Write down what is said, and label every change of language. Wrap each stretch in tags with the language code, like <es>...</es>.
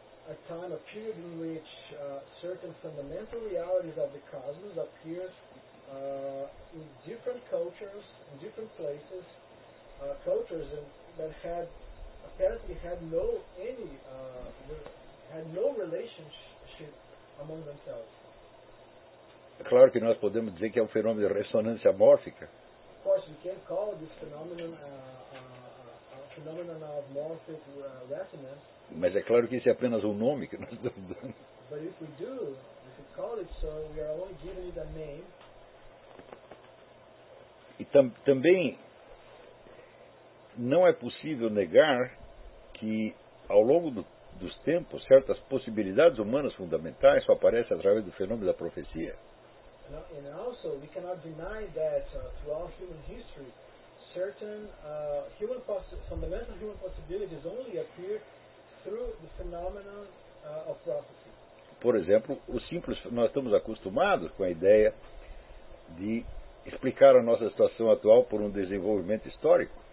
<en>A time, a period in which certain fundamental realities of the cosmos appear in different cultures, in different places, cultures that had apparently had no relationship among themselves.</en> <pt>Claro que nós podemos dizer que é um fenômeno de ressonância mórfica.</pt> <en>Of course, we can call this phenomenon a phenomenon of morphic resonance.</en> <pt>Mas é claro que isso é apenas um nome que nós estamos dando.</pt> <en>But if we do, if we call it so, we are only giving it a name.</en> <pt>E também não é possível negar que ao longo dos tempos certas possibilidades humanas fundamentais só aparecem através do fenômeno da profecia.</pt> <en>And also, we cannot deny that throughout human history, certain fundamental human possibilities only appear through the phenomenon of prophecy.</en> <pt>Por exemplo, o simples, nós estamos acostumados com a ideia de explicar a nossa situação atual por um desenvolvimento histórico.</pt>